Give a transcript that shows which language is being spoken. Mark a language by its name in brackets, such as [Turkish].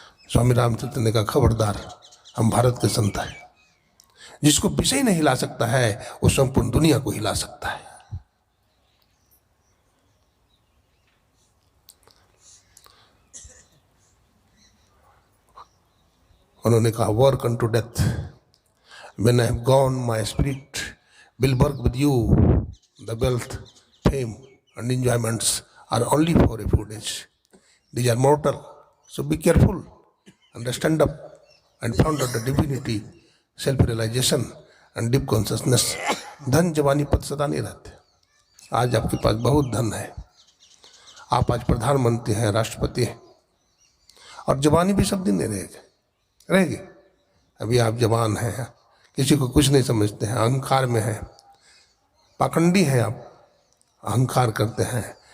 [Hindi] स्वामी रामचंद्र ने कहा खबरदार, हम भारत के संत हैं, जिसको विषय नहीं हिला सकता है वो संपूर्ण दुनिया को हिला सकता है। उन्होंने कहा [English] Work unto death, When I have gone, my spirit will work with you. The wealth, fame, and enjoyments are only for a few days. These are mortal, so be careful and stand up and found out the divinity, self-realization and deep consciousness. [Hindi] धन जवानी पद सदा नहीं रहते। आज आपके पास बहुत धन है, आप आज प्रधानमंत्री हैं, राष्ट्रपति हैं, और जवानी भी सब दिन नहीं रहेगी। अभी आप जवान हैं, किसी को कुछ नहीं समझते हैं, अहंकार में हैं, पाखंडी हैं, आप अहंकार करते हैं।